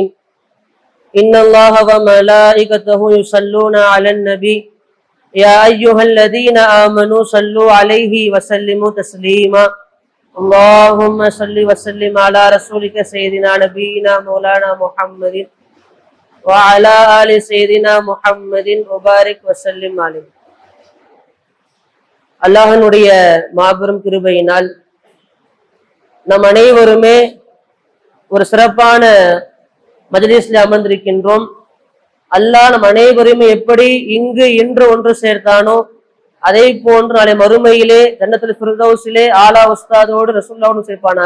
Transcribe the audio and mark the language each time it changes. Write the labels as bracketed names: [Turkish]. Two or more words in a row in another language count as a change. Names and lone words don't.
[Arabic] إن الله وملائكته يصلون على النبي يا أيها الذين آمنوا صلوا عليه وسلموا تسليما. اللهم صل وسلم على رسولك سيدنا نبينا مولانا محمد وعلى آل سيدنا محمد وبارك وسلم عليه. [Tamil] அல்லாஹ்வுடைய மாபெரும் கிருபையினால் நம் அனைவருமே ஒரு சிறப்பான மஜ்லிஸ்ல அமர்ந்திருக்கின்றோம். அல்லாஹ் நம் அனைவருமே எப்படி இங்கு இன்று ஒன்று சேர்த்தானோ அதே போன்று நாளை மறுமையிலே ஜன்னத்துல் ஃபிர்தௌஸிலே ஆலா உஸ்தாதோடு ரசூலுல்லாஹோடு சேர்ப்பானாக.